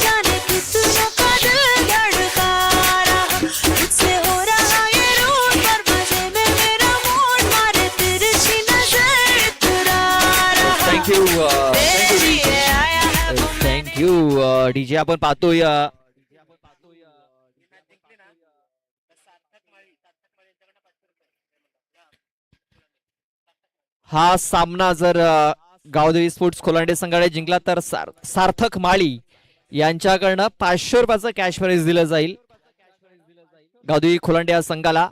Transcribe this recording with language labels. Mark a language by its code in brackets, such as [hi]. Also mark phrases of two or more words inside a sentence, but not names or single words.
[hi] जाने कितना का दिल धड़का रहा, मुझसे हो रहा ये रूट, पर मजे में मेरा मूड, मारे तिरछी नजर इतरा रहा. थँक्यू तेरे लिए आया है वो [en] thank you DJ. [mr] आपण पाहतोय हा सामना जर गावदेवी स्पोर्ट्स खोलांडे संघाने जिंकला तर सार्थक माळी यांच्याकडनं 500 रुपयाचं कॅश प्राइज दिलं जाईल गावदेवी खोलांडे या संघाला.